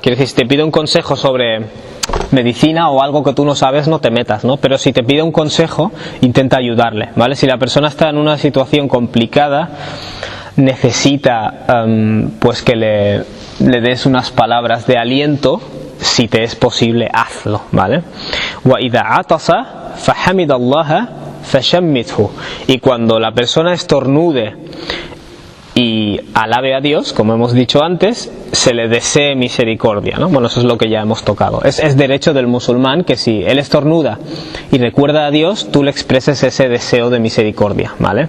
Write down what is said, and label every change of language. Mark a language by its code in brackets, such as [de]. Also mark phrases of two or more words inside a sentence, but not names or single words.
[es] Quiere decir, si te pide un consejo sobre medicina o algo que tú no sabes, no te metas, ¿no? Pero si te pide un consejo, intenta ayudarle, ¿vale? Si la persona está en una situación complicada, necesita pues que le des unas palabras de aliento. Si te es posible, hazlo, ¿vale? [ar] وإذا عطس فحمد الله فشمته. [es] Y cuando la persona estornude y alabe a Dios, como hemos dicho antes, se le desee misericordia, ¿no? Bueno, eso es lo que ya hemos tocado. Es derecho del musulmán que si él estornuda y recuerda a Dios, tú le expreses ese deseo de misericordia, ¿vale?